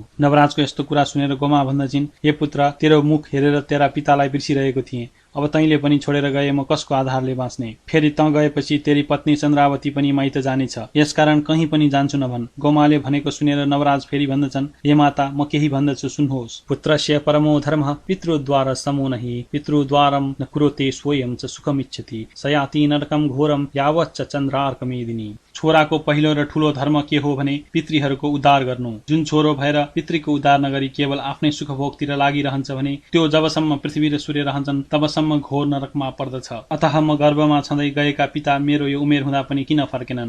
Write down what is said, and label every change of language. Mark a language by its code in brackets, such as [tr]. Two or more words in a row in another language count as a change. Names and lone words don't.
[ne] नवराजको यस्तो कुरा सुनेर गोमा भन्दछिन्, हे पुत्र, तेरो मुख हेरेर तेरा पितालाई बिर्सिरहेको थिएँ, अब तैँले पनि छोडेर गए म कसको आधारले बाँच्ने? फेरि तँ गएपछि तेरी पत्नी चन्द्रावती पनि माइत जानेछ, यसकारण कहीँ पनि जान्छु नभन्। गोमाले भनेको सुनेर नवराज फेरि भन्दछन्, हे माता, म केही भन्दछु, सुन्नुहोस्। [sa] पुत्रस्य परमो धर्मः पितृद्वार समो नहि, पितृद्वारम न कुरुते स्वयं च सुखमिच्छति, सयाति नरकम घोरम यावच्च चन्द्रार्कमेदिनी। [ne] छोराको पहिलो र ठूलो धर्म के हो भने पितृहरूको उद्धार गर्नु। जुन छोरो भएर पितृको उद्धार नगरी केवल आफ्नै सुखभोगतिर लागिरहन्छ भने त्यो जबसम्म पृथ्वी र सूर्य रहन्छन् तबसम्म घोर नरकमा पर्दछ। अतः म गर्भमा छँदै गएका पिता मेरो यो उमेर हुँदा पनि किन फर्केनन्?